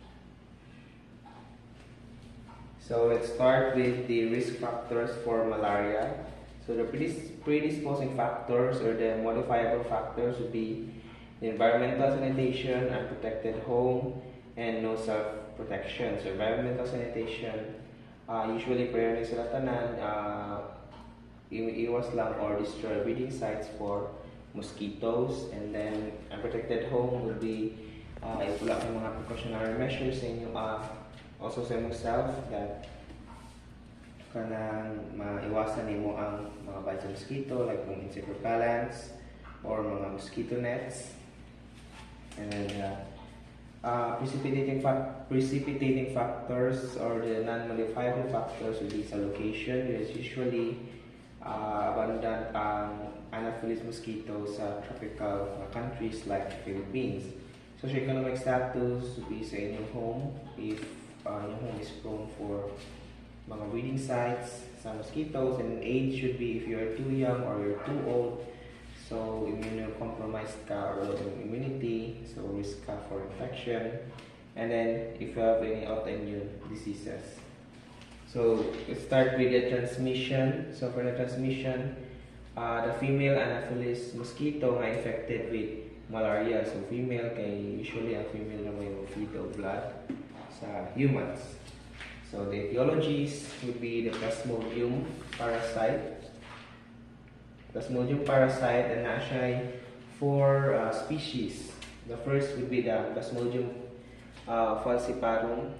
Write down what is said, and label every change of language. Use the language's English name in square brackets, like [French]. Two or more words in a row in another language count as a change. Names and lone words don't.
[English] So let's start with the risk factors for malaria. So the predisposing factors or the modifiable factors would be the environmental sanitation, unprotected home, and no self-protection. So environmental sanitation, usually priority [Cebuano] sa tanan, iwas lang [English] or destroy breeding sites for mosquitoes. And then unprotected home would be [Cebuano] wala kang mga [English] precautionary measures [Cebuano] sa inyo, [English] also sa yourself that [Cebuano] kanang maiwasan nimo ang mga [English] bites of mosquito like kung insect repellents or mga mosquito nets. And then precipitating factors or the non-modifiable factors would be sa location. There's usually abundant Anopheles mosquitoes sa tropical countries like Philippines. Socioeconomic status would be [Cebuano] sa inyong [English] home if your home is prone for mga breeding sites sa mosquitoes, and age should be if you're too young or you're too old, so immunocompromised ka or low immunity, so risk ka for infection, and then if you have any autoimmune diseases. So let's start with the transmission. So for the transmission, the female Anopheles mosquito nga infected with malaria. So female kay usually ang female [Cebuano] na may [English] feed of blood sa humans. So the etiologies would be the Plasmodium parasite. Plasmodium parasite, and actually 4 species. The first would be the Plasmodium falciparum.